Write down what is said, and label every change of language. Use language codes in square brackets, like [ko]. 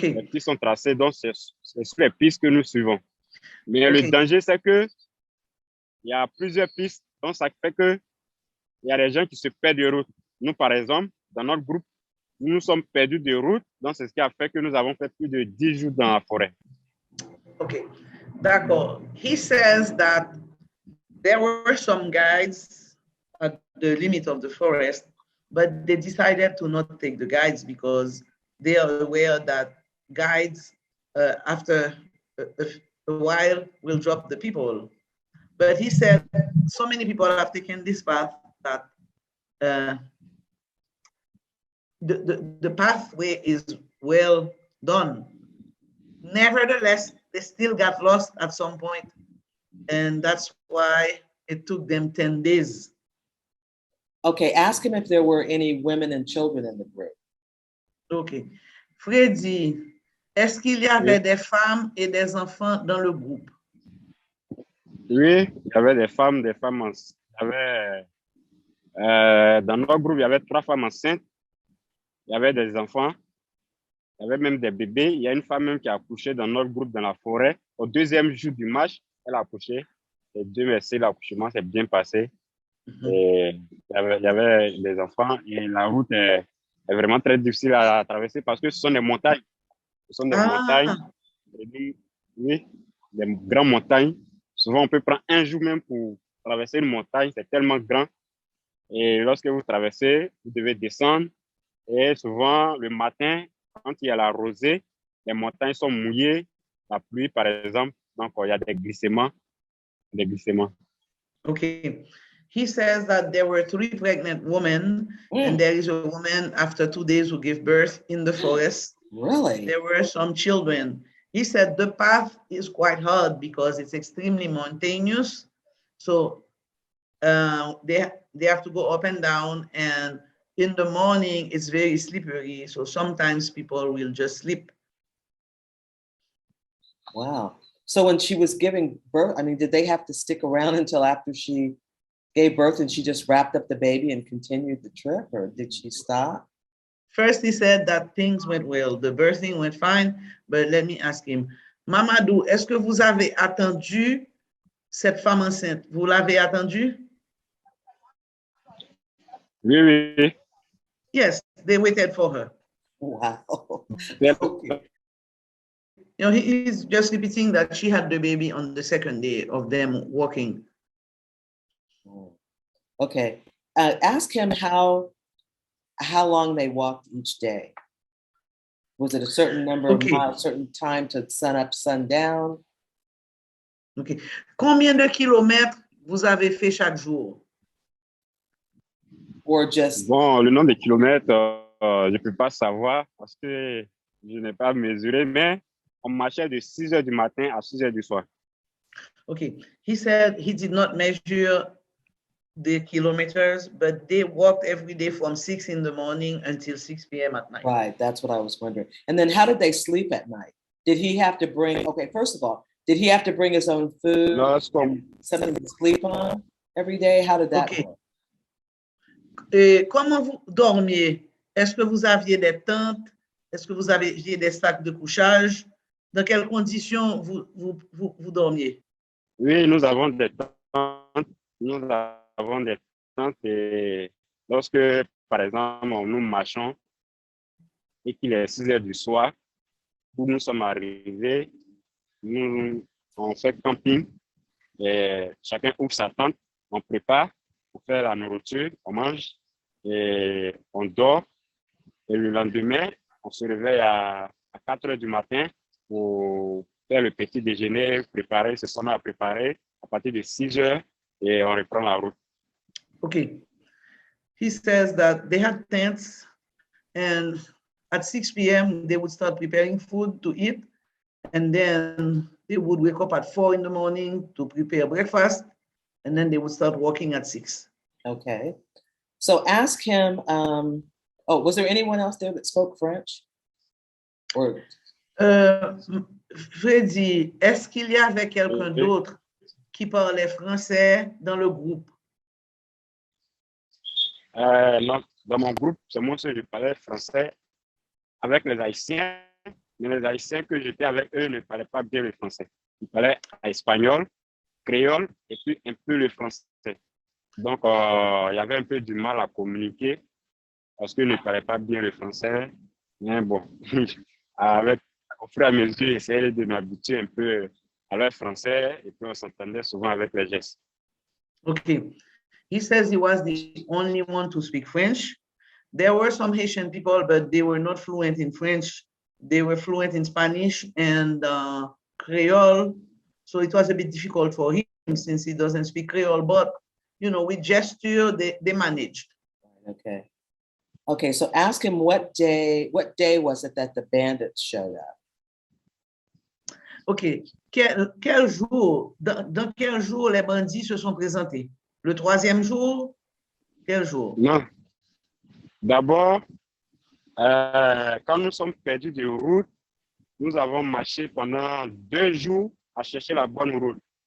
[fr] Les pistes sont tracées, donc c'est sur les pistes que nous suivons. Mais le [en] OK. [fr] danger, c'est que il y a plusieurs pistes, donc ça fait que il y a des gens qui se perdent de route. Nous, par exemple, dans notre groupe, nous sommes perdus de route, donc c'est ce qui a fait que nous avons fait plus de 10 jours dans la forêt. Okay, d'accord. [en] He says that there were some guides at the limit of the forest, but they decided to not take the guides because they are aware that guides, after a while, will drop the people. But he said so many people have taken this path that the pathway is well done. Nevertheless, they still got lost at some point, and that's why it took them 10 days. Okay, ask him if there were any women and children in the group. Okay. [fr] Freddy, est-ce qu'il y avait des femmes et des enfants dans le groupe? Oui, il y avait des femmes enceintes. Dans notre groupe, il y avait 3 femmes enceintes. Il y avait des enfants. Il y avait même des bébés. Il y a une femme même qui a accouché dans notre groupe dans la forêt. Au 2e jour du match, elle a accouché. Et Dieu merci, l'accouchement s'est bien passé. Et il y avait des enfants. Et la route est vraiment très difficile à traverser parce que ce sont des montagnes. Ce sont des montagnes. Oui, des grandes montagnes. Souvent, on peut prendre un jour même pour traverser une montagne. C'est tellement grand. Et lorsque vous traversez, vous devez descendre. Et souvent, le matin, quand il y a la rosée, les montagnes sont mouillées, la pluie, par exemple. Donc, il y a des glissements. [en] Okay. He says that there were 3 pregnant women, and there is a woman after 2 days who gave birth in the forest. Really? There were some children. He said the path is quite hard because it's extremely mountainous. So they have to go up and down, and in the morning it's very slippery. So sometimes people will just slip. Wow. So when she was giving birth, I mean, did they have to stick around until after she gave birth and she just wrapped up the baby and continued the trip, or did she stop? First, he said that things went well. The birthing went fine, but let me ask him. [fr] Mamadou, est-ce que vous avez attendu cette femme enceinte? Vous l'avez attendue? Oui, oui. [en] Yes, they waited for her. Wow. [fr] Oui. [en] Okay. You know, he's just repeating that she had the baby on the 2nd day of them walking. Okay. Ask him how long they walked each day. Was it a certain number of miles, certain time to sun up, sun down? Okay. [fr] Combien de kilomètres vous avez fait chaque jour? [en] Or just... [fr] Bon, le nombre de kilomètres, je ne peux pas savoir parce que je n'ai pas mesuré, mais on marchait de 6 heures du matin à 6 heures du soir. [en] Okay. He said he did not measure the kilometers, but they walked every day from 6 in the morning until 6 p.m. at night. Right, that's what I was wondering. And then how did they sleep at night? Did he have to bring, okay, first of all, did he have to bring his own food? No, something to sleep on every day? How did that work? [fr] Et comment vous dormiez? Est-ce que vous aviez des tentes? Est-ce que vous aviez des sacs de couchage? Dans quelles conditions vous dormiez? Oui, nous avons des tentes. Nous avons des tentes et lorsque, par exemple, nous marchons et qu'il est 6 heures du soir, où nous sommes arrivés, on fait camping et chacun ouvre sa tente, on prépare pour faire la nourriture, on mange et on dort. Et le lendemain, on se réveille à 4 heures du matin pour faire le petit déjeuner, préparer ce qu'on a préparé à partir de 6 heures et on reprend la route. [en] Okay. He says that they had tents and at 6 p.m. they would start preparing food to eat, and then they would wake up at 4 in the morning to prepare breakfast, and then they would start walking at 6. Okay. So ask him, was there anyone else there that spoke French? Or [fr] Freddy, est-ce qu'il y avait quelqu'un d'autre qui parlaient français dans le groupe? Non, dans mon groupe, c'est moi seul, je parlais français avec les Haïtiens, mais les Haïtiens que j'étais avec eux ne parlaient pas bien le français. Ils parlaient espagnol, créole et puis un peu le français. Donc, il y avait un peu du mal à communiquer parce qu'ils ne parlaient pas bien le français. Mais bon, avec, au fur et à mesure, j'essayais de m'habituer un peu à leur français et puis on s'entendait souvent avec les gestes. [en] Okay. He says he was the only one to speak French. There were some Haitian people, but they were not fluent in French. They were fluent in Spanish and Creole. So it was a bit difficult for him since he doesn't speak Creole, but you know, with gesture, they managed. Okay. Okay, so ask him what day was it that the bandits showed up? OK. [fr] Quel jour, dans quel jour les bandits se sont présentés? Le troisième jour? Quel jour? Non. D'abord, quand nous sommes perdus de route, nous avons marché pendant 2 jours à chercher la bonne route.